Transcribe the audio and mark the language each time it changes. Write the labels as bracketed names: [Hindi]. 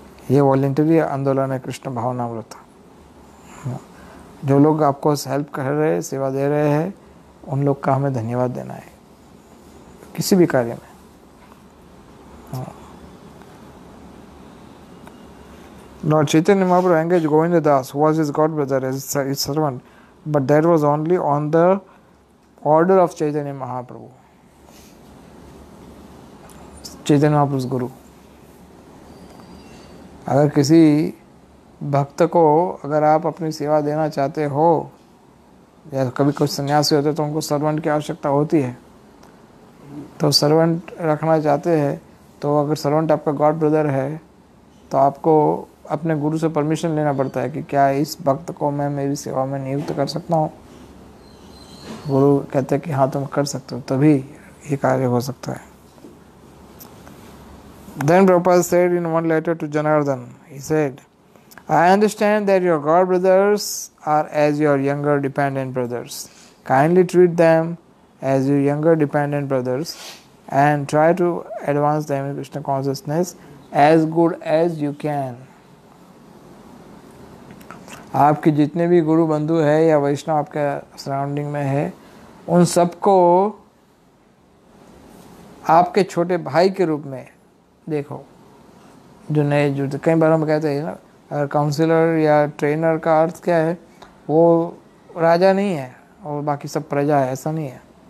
[Hindi] ये वॉलंटरी आंदोलन है कृष्ण भावनामृत। जो लोग आपको हेल्प कर रहे हैं, सेवा दे रहे हैं, उन लोग का हमें धन्यवाद देना है किसी भी कार्य में। [English] Lord Chaitanya Mahaprabhu engaged Govinda Das, who was his god brother, as his servant, but that was only on the order of Chaitanya Mahaprabhu. Chaitanya Mahaprabhu's guru. [Hindi] अगर किसी भक्त को, अगर आप अपनी सेवा देना चाहते हो, या कभी कुछ सन्यासी होते तो उनको सर्वेंट की आवश्यकता होती है, तो सर्वेंट रखना चाहते हैं तो अगर सर्वेंट आपका गॉड ब्रदर है तो आपको अपने गुरु से परमिशन लेना पड़ता है कि क्या इस भक्त को मैं मेरी सेवा में नियुक्त कर सकता हूँ। गुरु कहते हैं कि हाँ तुम कर सकते हो, तभी ये कार्य हो सकता है। [English] Then Prabhupada said in one letter to Janardhan, he said, I understand that your god brothers are as your younger dependent brothers. Kindly treat them as your younger dependent brothers and try to advance them in Krishna consciousness as good as you can. [Hindi] आपके जितने भी गुरु बंधु है या वैष्णव आपके surrounding में है, उन सबको आपके छोटे भाई के रूप में देखो। जो नए जुड़ते, कई बार हम कहते हैं ना, काउंसलर या ट्रेनर का अर्थ क्या है, वो राजा नहीं है और बाकी सब प्रजा है, ऐसा नहीं है।